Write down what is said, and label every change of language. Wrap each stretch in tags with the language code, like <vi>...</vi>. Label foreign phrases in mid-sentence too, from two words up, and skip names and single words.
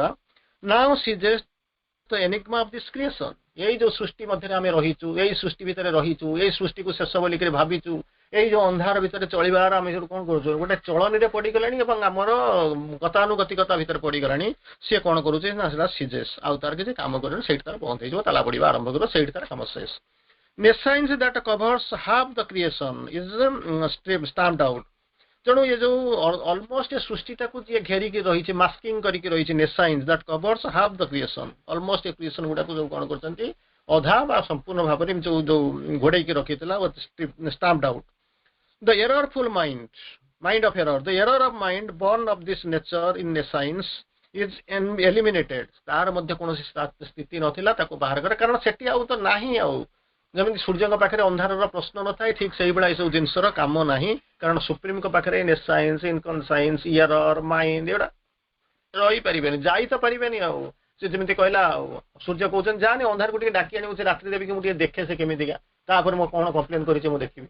<en>now see just the enigma of this creation,</en> <or>ଏଇ ଯୋଉ ସୃଷ୍ଟି ମଧ୍ୟରେ ଆମେ ରହିଛୁ, ଏଇ ସୃଷ୍ଟି ଭିତରେ ରହିଛୁ, ଏଇ ସୃଷ୍ଟିକୁ ଶେଷ ବୋଲିକରି ଭାବିଛୁ, ଏଇ ଯୋଉ ଅନ୍ଧାର ଭିତରେ ଚଳିବାର ଆମେ ଯୋଉ କଣ କରୁଛୁ, ଗୋଟେ ଚଳନୀରେ ପଡିଗଲାଣି ଏବଂ ଆମର ଗତାନୁଗତିକତା ଭିତରେ ପଡିଗଲାଣି। ସିଏ କଣ କରୁଛି ନା ସେଟା ସିଜେସ୍, ଆଉ ତାର କିଛି କାମ କରିବନି, ସେଇଠି ତାର ବନ୍ଦ ହେଇଯିବ, ତାଲା ପଡିବା ଆରମ୍ଭ କରିବ, ସେଇଠି ତାର କାମ ଶେଷ।</or> <en>Nescience that covers half the creation is stamped out।</en> <or>ତେଣୁ ଏ ଯୋଉ ଅଲମୋଷ୍ଟ ଏ ସୃଷ୍ଟିଟାକୁ ଯିଏ ଘେରିକି ରହିଛି, ମାସ୍କିଂ କରିକି ରହିଛି,</or> <en>nescience that covers half the creation,</en> <or>ଅଲମୋଷ୍ଟ ଏ କ୍ରିଏସନ ଗୁଡାକୁ ଯୋଉ କଣ କରୁଛନ୍ତି ଅଧା ବା ସମ୍ପୂର୍ଣ୍ଣ ଭାବରେ ଯୋଉ ଘୋଡେଇକି ରଖିଥିଲା,</or> <en>stamped out। The errorful mind of error, the error of mind born of this nature in nescience is eliminated।</en> <or>ତାର ମଧ୍ୟ କୌଣସି ସ୍ଥିତି ନଥିଲା, ତାକୁ ବାହାର କରେ, କାରଣ ସେଠି ଆଉ ତ ନାହିଁ। ଆଉ ଯେମିତି ସୂର୍ଯ୍ୟଙ୍କ ପାଖରେ ଅନ୍ଧାରର ପ୍ରଶ୍ନ ନଥାଏ, ଠିକ ସେଇଭଳିଆ ଏସବୁ ଜିନିଷର କାମ ନାହିଁ, କାରଣ ସୁପ୍ରିମଙ୍କ ପାଖରେ</or> <en>nescience, inconscience, error, mind</en> <or>ଏଗୁଡା ରହିପାରିବେନି, ଯାଇ ତ ପାରିବେନି। ଆଉ ସେ ଯେମିତି କହିଲା, ଆଉ ସୂର୍ଯ୍ୟ କହୁଛନ୍ତି ଯାନି ଅନ୍ଧାରକୁ ଟିକେ ଡାକି ଆଣିବୁ, ସେ ରାତ୍ରି ଦେବିକି ମୁଁ ଟିକେ ଦେଖେ ସେ କେମିତିକା, ତାପରେ ମୁଁ କଣ କମ୍ପ୍ଲେନ କରିଛି ମୁଁ ଦେଖିବି।</or>